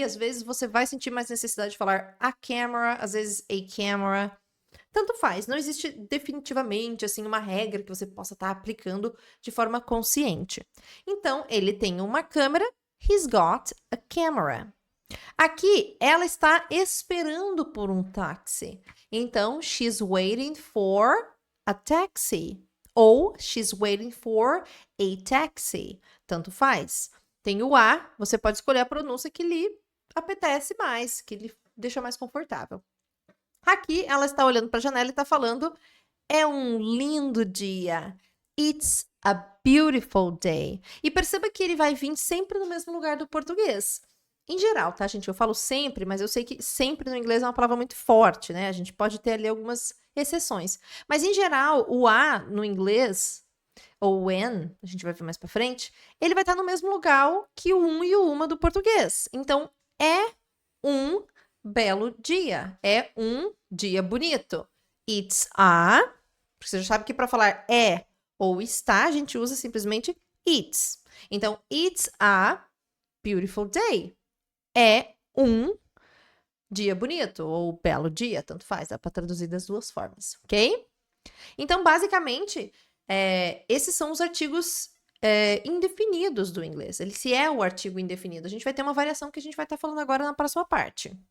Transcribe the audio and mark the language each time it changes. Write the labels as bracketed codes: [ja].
[pt] Às vezes você vai sentir mais necessidade de falar a camera, às vezes a camera. Tanto faz, não existe definitivamente assim uma regra que você possa estar aplicando de forma consciente. Então, ele tem uma câmera, [en] he's got a camera. [pt] Aqui, ela está esperando por um táxi. [en] Então, she's waiting for a taxi. Ou she's waiting for a taxi. [pt] Tanto faz. Tem o a, você pode escolher a pronúncia que lhe apetece mais, que lhe deixa mais confortável. Aqui, ela está olhando para a janela e está falando: é um lindo dia. [en] It's a beautiful day. [pt] E perceba que ele vai vir sempre no mesmo lugar do português. Em geral, tá, gente? Eu falo sempre, mas eu sei que sempre no inglês é uma palavra muito forte, né? A gente pode ter ali algumas exceções. Mas, em geral, o a no inglês, ou when, a gente vai ver mais pra frente, ele vai estar no mesmo lugar que o um e o uma do português. Então, é um belo dia. É um dia bonito. [en] It's a... [pt] Porque você já sabe que para falar é ou está, a gente usa simplesmente it's. [en] Então, it's a beautiful day. [pt] É um dia bonito ou belo dia, tanto faz, dá para traduzir das duas formas, ok? Então, basicamente, esses são os artigos indefinidos do inglês. Ele se é o artigo indefinido. A gente vai ter uma variação que a gente vai estar falando agora na próxima parte.